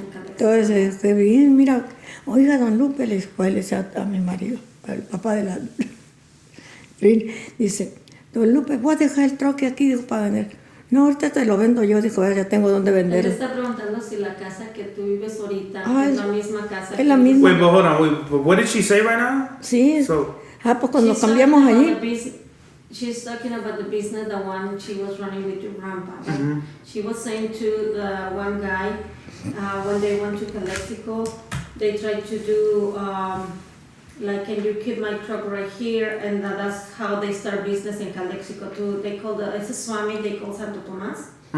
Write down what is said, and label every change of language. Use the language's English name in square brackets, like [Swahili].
[Spanish] Entonces, bien, mira, oiga, don Lupe, le dijo, él decía a mi marido, al papá de la... dice, don Lupe, voy a dejar el troque aquí, dijo, para vender. No, ahorita te lo vendo yo, dijo, ya tengo dónde vender. Él está preguntando si la casa que tú vives ahorita es la misma casa. Es la misma. [English] Wait, but hold on, what did she say right now? [Spanish] Sí, [English] So, [Spanish] pues cuando cambiamos allí. [English] She's talking about the business, the one she was running with your grandpa. Right? She was saying to the one guy, when they went to Calexico, they tried to do, like, can you keep my truck right here? And that's how they start business in Calexico too. They call it's a Swami, they call Santo Tomas.